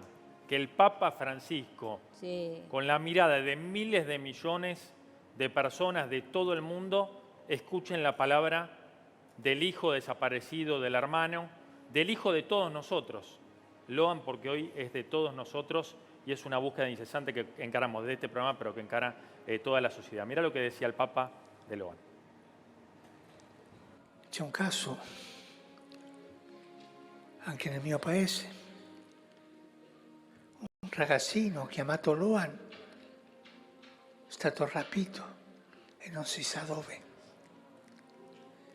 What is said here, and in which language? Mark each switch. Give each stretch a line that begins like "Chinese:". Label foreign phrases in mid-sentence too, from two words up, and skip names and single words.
Spanish: Que el Papa Francisco, con la mirada de miles de millones de personas de todo el mundo, escuchen la palabra del hijo desaparecido, del hermano, del hijo de todos nosotros. Loan, porque hoy es de todos nosotros y es una búsqueda incesante que encaramos de este programa, pero que encara toda la sociedad. Mira lo que decía el Papa de Loan.
Italian: C'è un caso anche nel mio paese, un ragazzino chiamato Loan è stato rapito e non si sa dove.